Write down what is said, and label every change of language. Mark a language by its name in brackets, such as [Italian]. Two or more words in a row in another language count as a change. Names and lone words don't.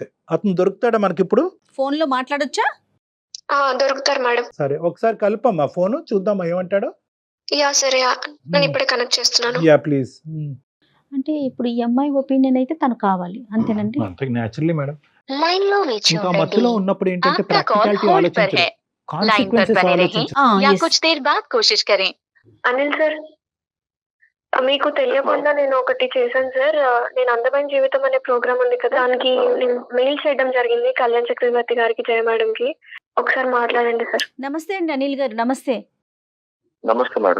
[Telugu] అతను దొరుకుతాడా మనకి ఇప్పుడు? ఫోన్ లో మాట్లాడొచ్చా? దొరుకుతారు మేడం. సరే ఒకసారి కలుపమ్మా ఫోన్, చూద్దాం ఏమంటాడో. యా సరే, నేను ఇప్పుడే కనెక్ట్ చేస్తున్నాను. [English] ya please. [Telugu] అంటే ఇప్పుడు ఈ అమ్మాయి ఒపీనియన్ అయితే తను కావాలి అంతేనండి. అంతే [English] naturally madam. [Hindi] लाइन लो [Telugu] ఇంకా మధ్యలో ఉన్నప్పుడు ఏంటంటే [Hindi] आपका कॉल [Telugu] ప్రాక్టికాలిటీ [Hindi] होल्ड पर [Telugu] ఆలోచించరు, [Hindi] है, लाइन पर [Telugu] కాన్సిక్వెన్సెస్ [Hindi] बने [Telugu] ఆలోచించరు. [Hindi] रहें या [English] yes. [Hindi] कुछ देर बाद कोशिश करें। [Telugu] అనిల్ సార్, మీకు తెలియకుండా నేను ఒకటి చేశాను సార్. నేను అందమైన జీవితం అనే ప్రోగ్రామ్ ఉంది కదా, దానికి నేను మెయిల్ చేయడం జరిగింది కళ్యాణ్ చక్రవర్తి గారికి, జయ మేడం కి. ఒకసారి మాట్లాడండి సార్. నమస్తే అండి అనిల్ గారు. నమస్తే. నమస్తే మేడం.